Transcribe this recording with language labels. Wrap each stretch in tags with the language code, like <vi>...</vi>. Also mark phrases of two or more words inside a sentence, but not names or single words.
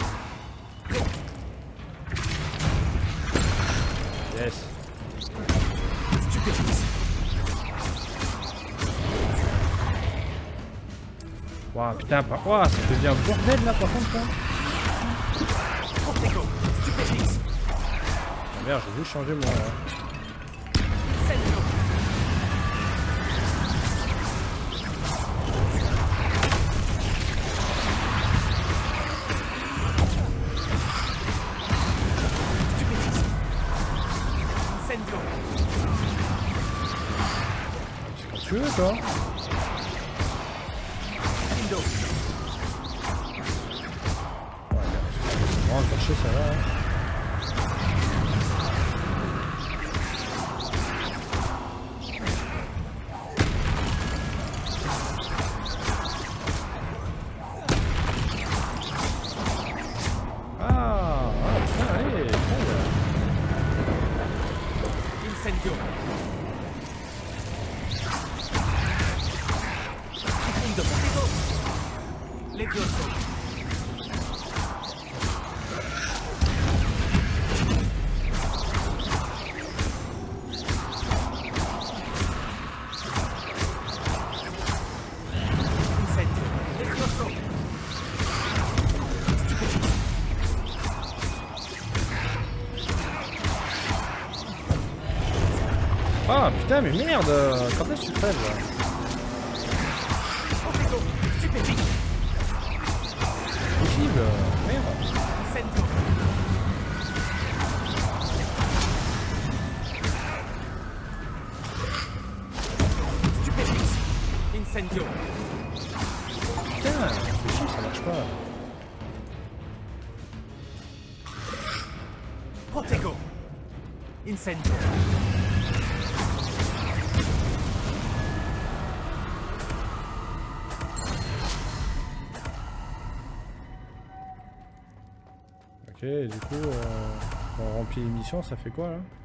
<fr>Yes. Stupéfixe. Ouah, putain, ouah, ça devient un bordel là par contre là. Protego. Stupéfixe. Ah, merde, j'ai dû changer mon. Incendio. Stupéfixe. Incendio. C'est quand tu veux toi. Indo. Ouais, merde. Bon, faire chier, ça va. Hein. Ah, putain, allez, putain, Incendio. Indo. Protego. Levioso. Incendio. Levioso. Stupéfixe. Ah putain, mais merde, quand est-ce que tu crèves là? Protego. Stupéfixe. Possible, merde. Incendio. Stupéfixe. Incendio. Putain, c'est chier, ça marche pas. Protego. Incendio. Ok, du coup, on remplit l'émission, ça fait quoi là?</fr>